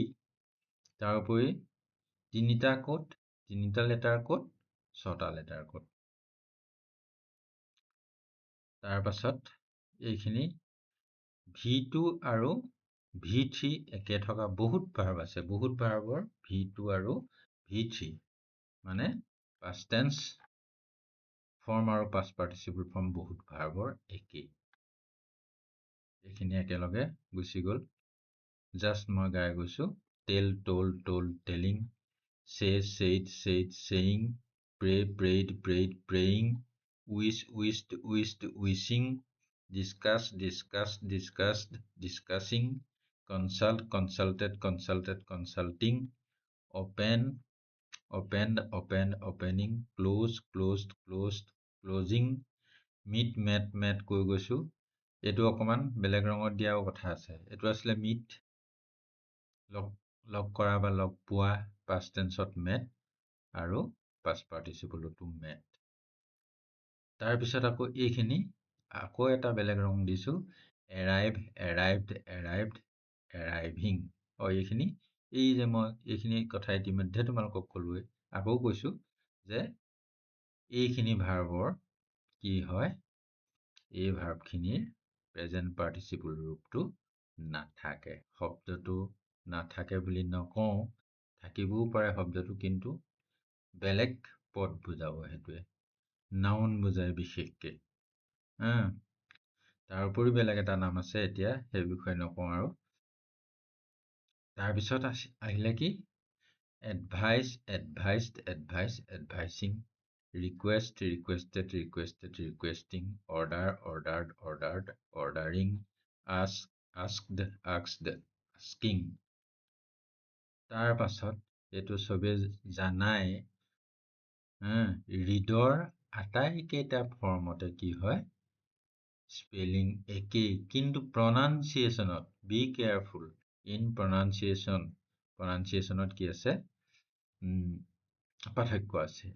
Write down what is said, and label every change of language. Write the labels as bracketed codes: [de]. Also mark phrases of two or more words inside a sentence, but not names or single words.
[as] তাৰোপৰি 3টা লেটাৰ ক'ত, 6টা লেটাৰ ক'ত। তাৰ পাছত এইখিনি V2 আৰু V3 একে থকা বহুত ভাৰ্ব আছে। বহুত ভাৰ্বৰ V2 আৰু V3 মানে [en] past tense form [as] আৰু [en] past participle form [as] বহুত ভাৰ্বৰ একেই। এইখিনি একেলগে গুচি গ'ল। জাষ্ট মই গাই গৈছো [en] টেল told telling, say said saying, pray prayed praying, wish wished wishing, discuss discussed discussing, consult consulted consulting, open opened opening, close closed closing, meet met [as] কৈ গৈছো। এইটো অকমান বেলেগ ৰঙত দিয়াও কথা আছে। এইটো আছিলে meet, লগ কৰা বা লগ পোৱা, [en] past tense- [as] ত met আৰু [en] past participle- [as] তো met। তাৰপিছত আকৌ এইখিনি আকৌ এটা বেলেগ ৰং দিছো, [en] arrive arrived arriving। [as] এইখিনি এই যে মই এইখিনি কথা ইতিমধ্যে তোমালোকক ক'লোৱে, আকৌ কৈছো যে এইখিনি ভাৰ্বৰ কি হয়, এই ভাৰ্বখিনিৰ [en] present participle [as] ৰূপটো নাথাকে। শব্দটো নাথাকে বুলি নকওঁ, থাকিবও পাৰে শব্দটো, কিন্তু বেলেগ পদ বুজাব। সেইটোৱে নাউন বুজায় বিশেষকে। তাৰ উপৰি বেলেগ এটা নাম আছে, এতিয়া সেই বিষয়ে নকওঁ আৰু। তাৰপিছত আহিলে কি [en] advice advised advising, request requested requesting, order ordered ordering, asked asking। [as] তাৰ পাছত এইটো চবে জানাই, ৰিডৰ আটাইকেইটা ফৰ্মতে কি হয়, স্পেলিং একেই, কিন্তু প্ৰনাউন্সিয়েশ্যনত [en] be careful in pronunciation [as] কি আছে, পাৰ্থক্য আছে।